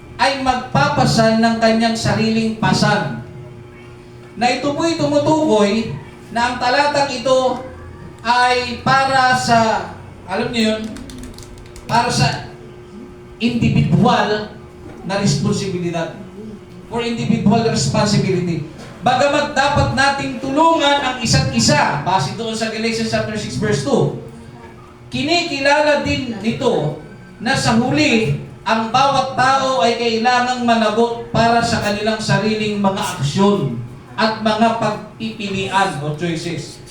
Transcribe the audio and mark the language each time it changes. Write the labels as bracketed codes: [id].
[tl] ay magpapasan ng kanyang sariling pasan. Na ito po'y tumutukoy na ang talatang ito ay para sa, alam niyo yun, para sa individual na responsibilidad. [en] For individual responsibility. [tl] Bagamat dapat nating tulungan ang isa't isa, base doon sa Galatians chapter 6 verse 2, kinikilala din nito na sa huli, ang bawat tao ay kailangang managot para sa kanilang sariling mga aksyon at mga pagpipilian o choices.